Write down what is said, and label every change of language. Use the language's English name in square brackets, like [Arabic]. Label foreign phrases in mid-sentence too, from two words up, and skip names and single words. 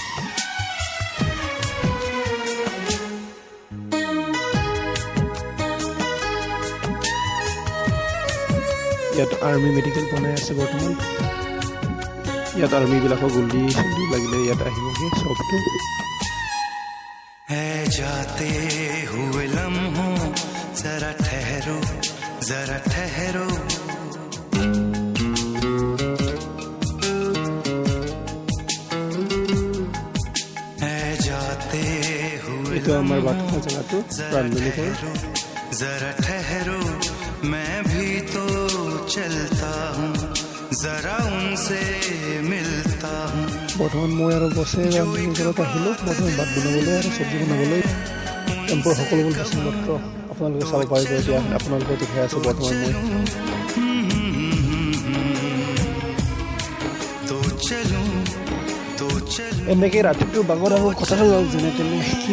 [Assamese] ইয়াত আৰ্মি মেডিকেল বনাই আছে বৰ্তমান। ইয়াত আৰ্মিবিলাকক গুলি চুলি লাগিলে ইয়াত আহিবগৈ চবটো। [Hindi] जाते हुए लम्हों जरा ठहरो जाते हुए [Assamese] এইটো আমাৰ বাটখোৱা জেগাটো প্ৰাণমিলিকৰ। [Hindi] जरा ठहरो मैं भी तो चलता हूँ जरा उनसे मिलता हूँ। [Assamese] বৰ্তমান মই আৰু বছে ৰান্ধনীঘৰত আহিলোঁ বৰ্তমান ভাত বনাবলৈ আৰু চব্জি বনাবলৈ। কেম্পৰ সকলোবোৰ বাচন পত্ৰ আপোনালোকে চাব পাৰিব। এতিয়া আপোনালোকে দেখাই আছে বৰ্তমান মই এনেকৈ ৰাতিটো বাগত আৰু কথাটো লওক যেনে তেনে কি